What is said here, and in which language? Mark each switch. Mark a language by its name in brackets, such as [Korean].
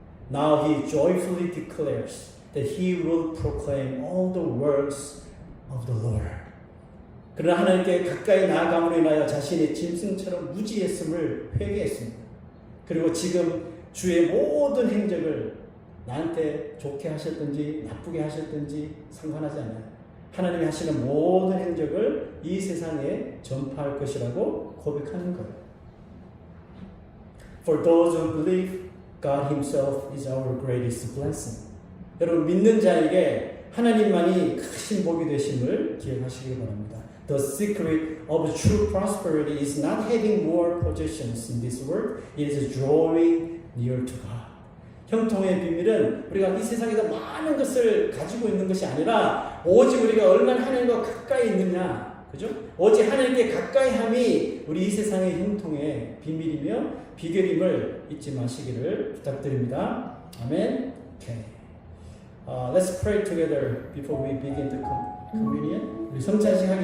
[English] Now he joyfully declares that he will proclaim all the works of the Lord. [Korean] 그러나 하나님께 가까이 나아감으로 인하여 자신의 짐승처럼 무지했음을 회개했습니다. 그리고 지금 주의 모든 행적을 나한테 좋게 하셨든지 나쁘게 하셨든지 상관하지 않아요. 하나님이 하시는 모든 행적을 이 세상에 전파할 것이라고 고백하는 거예요. [English] For those who believe, God Himself is our greatest blessing. [Korean] 여러분 믿는 자에게 하나님만이 크신 복이 되심을 기억하시기 바랍니다. [English] The secret of true prosperity is not having more possessions in this world. It is drawing near to God. [Korean] 형통의 비밀은 우리가 이 세상에서 많은 것을 가지고 있는 것이 아니라 오직 우리가 얼마나 하나님과 가까이 있느냐, 그죠? 오직 하나님께 가까이함이 우리 이 세상의 형통의 비밀이며 비결임을 잊지 마시기를 부탁드립니다. 아멘. [English] Okay. Let's pray together before we begin the communion. [Korean] 우리 성찬식 하기